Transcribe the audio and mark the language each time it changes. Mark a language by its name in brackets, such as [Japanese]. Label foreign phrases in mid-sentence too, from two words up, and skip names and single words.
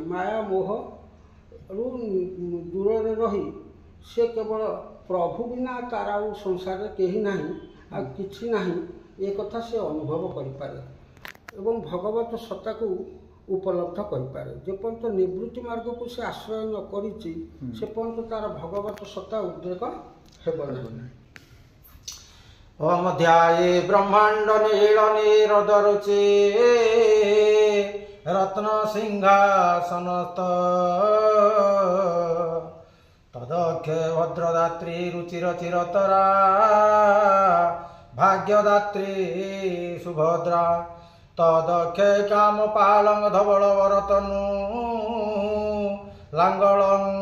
[Odia] ମାୟା ମୋହରୁ ଦୂରରେ ରହି ସେ କେବଳ ପ୍ରଭୁ ବିନା ତାର ଆଉ ସଂସାରରେ କେହି ନାହିଁ, ଆଉ କିଛି ନାହିଁ, ଏ କଥା ସେ ଅନୁଭବ କରିପାରେ ଏବଂ ଭଗବତ ସତ୍ତାକୁ ଉପଲବ୍ଧ କରିପାରେ। ଯେପର୍ଯ୍ୟନ୍ତ ନିବୃତ୍ତି ମାର୍ଗକୁ ସେ ଆଶ୍ରୟ ନ କରିଛି ସେ ପର୍ଯ୍ୟନ୍ତ ତାର ଭଗବତ ସତ୍ତା ଉଦ୍ରେକ ହେବ ନାହିଁ। [Sanskrit] ओम ध्याये ब्रह्मांड नील नीरदरुचे रत्न सिंहासनस्थ तदख्य भद्रदात्री रुचिर चिरतरा भाग्यदात्री सुभद्रा तदख्य काम पालंग धवल वरतनु लांगलं